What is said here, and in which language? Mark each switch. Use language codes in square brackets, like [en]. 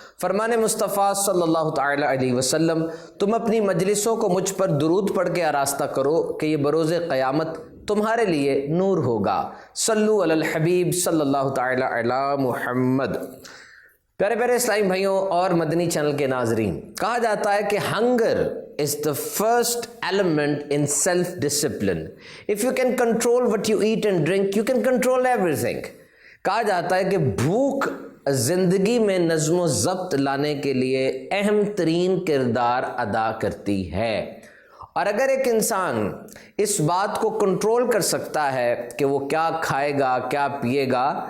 [ur] فرمان مصطفیٰ صلی اللہ تعالی علیہ وسلم، تم اپنی مجلسوں کو مجھ پر درود پڑھ کے آراستہ کرو کہ یہ بروز قیامت تمہارے لیے نور ہوگا۔ صلو علی الحبیب صلی اللہ تعالی علی محمد۔ پیارے پیارے اسلامی بھائیوں اور مدنی چینل کے ناظرین، کہا جاتا ہے کہ hunger [en] is the first element in self-discipline. If you can control what you eat and drink, you can control everything. [ur] کہا جاتا ہے کہ بھوک زندگی میں نظم و ضبط لانے کے لیے اہم ترین کردار ادا کرتی ہے، اور اگر ایک انسان اس بات کو کنٹرول کر سکتا ہے کہ وہ کیا کھائے گا کیا پیے گا